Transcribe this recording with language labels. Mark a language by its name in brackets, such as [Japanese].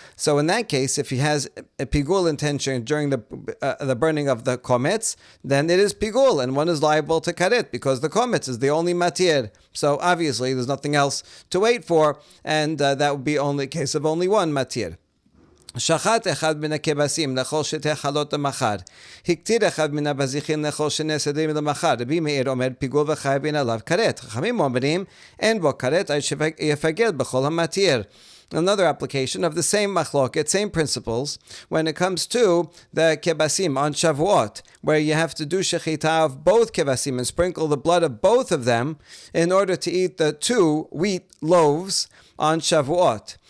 [English] So in that case, if he has a pigul intention during the burning of the kometz, then it is pigul, and one is liable to karet because the kometz is the only matir. So obviously there's nothing else to wait for, and that would be only a case of only one matir. [Hebrew] שחט אחד מן הכבשים לאכול שתי חלות למחר. הקטיר אחד מן הבזיחים לאכול שני סדרים למחר. רבי מאיר אומר פיגול וחייבים עליו כרת. חכמים אומרים אין בו כרת עד שיפגל בכל המתיר. [English] Another application of the same machloket, same principles, when it comes to the kebasim on Shavuot, where you have to do shechita of both kebasim and sprinkle the blood of both of them in order to eat the two wheat loaves on Shavuot.